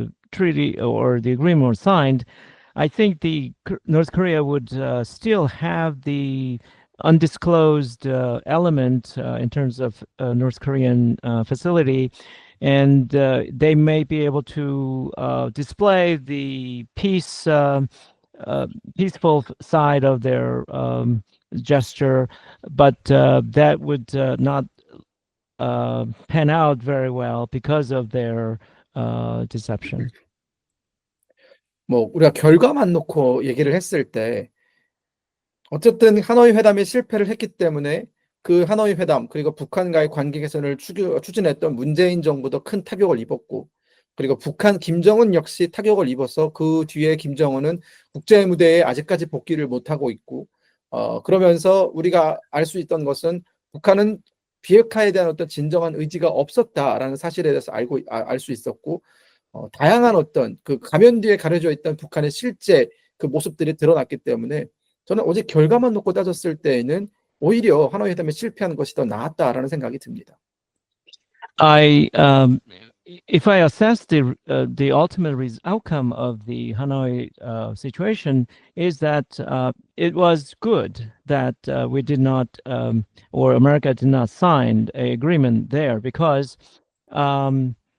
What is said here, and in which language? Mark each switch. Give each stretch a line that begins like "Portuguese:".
English: treaty or the agreement was signed, I think North Korea would still have the undisclosed element in terms of North Korean facility, and they may be able to display the peaceful side of their gesture, but that would not pan out very well because of their deception.
Korean: 뭐 우리가 결과만 놓고 얘기를 했을 때 어쨌든 하노이 회담이 실패를 했기 때문에 그 하노이 회담 그리고 북한과의 관계 개선을 추진했던 문재인 정부도 큰 타격을 입었고 그리고 북한 김정은 역시 타격을 입어서 그 뒤에 김정은은 국제 무대에 아직까지 복귀를 못하고 있고 그러면서 우리가 알 수 있던 것은 북한은 비핵화에 대한 어떤 진정한 의지가 없었다라는 사실에 대해서 알 수 있었고 다양한 어떤 그 가면 뒤에 가려져 있던 북한의 실제 그 모습들이 드러났기 때문에 저는 오직 결과만 놓고 따졌을 때에는 오히려 하노이 회담에 실패하는 것이 더 나았다라는 생각이 듭니다.
English: If I assess the ultimate outcome of the Hanoi situation, is that it was good that we did not, or America did not sign an agreement there, because, and